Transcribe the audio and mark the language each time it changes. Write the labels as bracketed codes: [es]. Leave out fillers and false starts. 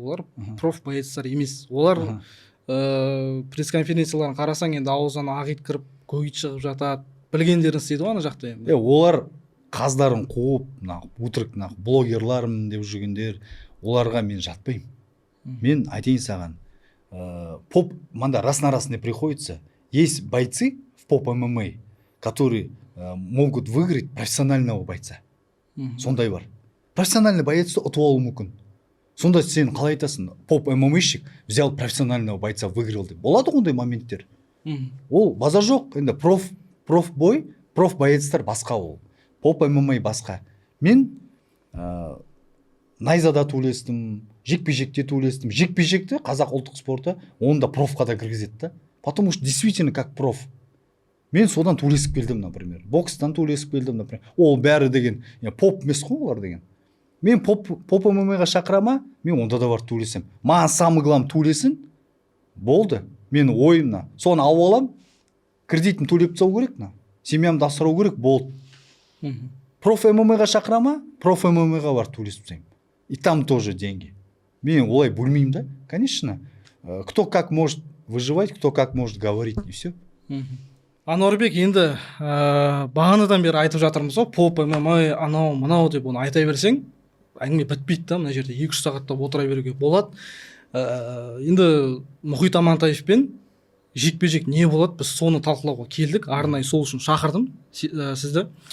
[kk] Олар проф боецтар емес. Олар пресс-конференцияларын қарасаң енді аузынан ақ ит кіріп, көк ит шығып жатады. Білгендерін істейді ғой ана жақта енді. Олар қаздарын қуып, өтірік блогерлармын деп жүргендер, оларға мен жатпаймын. Мен айтайын саған, поп мында раз на раз не приходится. [ru] Есть бойцы в поп ММА, которые могут выиграть профессионального бойца. Сондай бар. [kk] Профессиональный боецті ұтып алуы мүмкін. Сонда сен қалай айтасың, поп ММАщик взял профессионального бойца, выиграл деп. Болады ондай моменттер. Ол базар жоқ. Енді проф боецтар басқа ол. Поп ММА басқа. Мен найзада төлестім, жекпе-жекте төлестім. Жекпе-жекте қазақ ұлттық спорты оны да профқа да кіргізеді да. [ru] Потому что действительно как проф. [kk] Мен содан төлесіп келдім, например. Бокстан төлесіп келдім, например. Ол бәрі деген, поп емес қой олар деген. Мен поп ММА-ға шақырама, мен онда да бар төлесем. Маған самый главный төлесін, болды. Мен ойымна. Соны алып алам, кредитін төлеп тастау керек, семьямды асырау керек, болды. Проф ММА-ға шақырама, проф ММА-ға бар төлесіп тастаймын. И там тоже деньги. Мен олай бөлмеймін да, конечно. [ru] Кто как может выживать, кто как может говорить, и все. [kk] Ануарбек, енді бағанадан бері айтып жатырмыз ғой, поп ММА анау мынау деп оны айта берсең, әңгіме бітпейді да, мына жерде 2-3 сағаттап отыра беруге болады. Енді Мұхит Амантаевпен жекпе-жек не болады, біз соны талқылауға келдік, арнайы сол үшін шақырдым сізді.